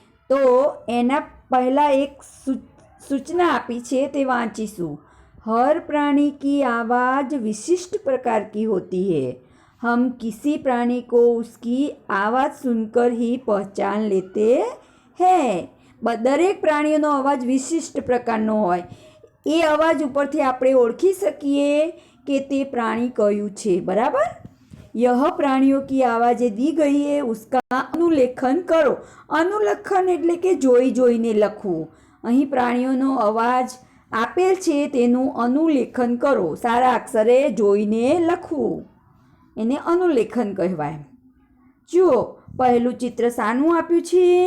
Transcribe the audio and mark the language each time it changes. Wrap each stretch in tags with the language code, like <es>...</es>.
<gu>તો એના પહેલાં એક सूचना આપી છે તે વાંચીશું।</gu> <hi>हर प्राणी की आवाज़ विशिष्ट प्रकार की होती है। हम किसी प्राणी को उसकी आवाज़ सुनकर ही पहचान लेते हैं।</hi> <gu>દરેક પ્રાણીઓનો અવાજ વિશિષ્ટ પ્રકારનો હોય, એ અવાજ ઉપરથી આપણે ઓળખી શકીએ કે તે પ્રાણી કયું છે। બરાબર।</gu> <hi>यह प्राणियों की आवाज़ें दी गई है, उसका अनुलेखन करो।</hi> <gu>अनुलेखन એટલે કે જોઈ જોઈને લખવું। અહીં પ્રાણીઓનો અવાજ આપેલ છે તેનું અનુલેખન કરો, સારા અક્ષરે જોઈને લખવું, એને અનુલેખન કહેવાય। જુઓ પહેલું ચિત્ર શાનું આપ્યું છે?</gu>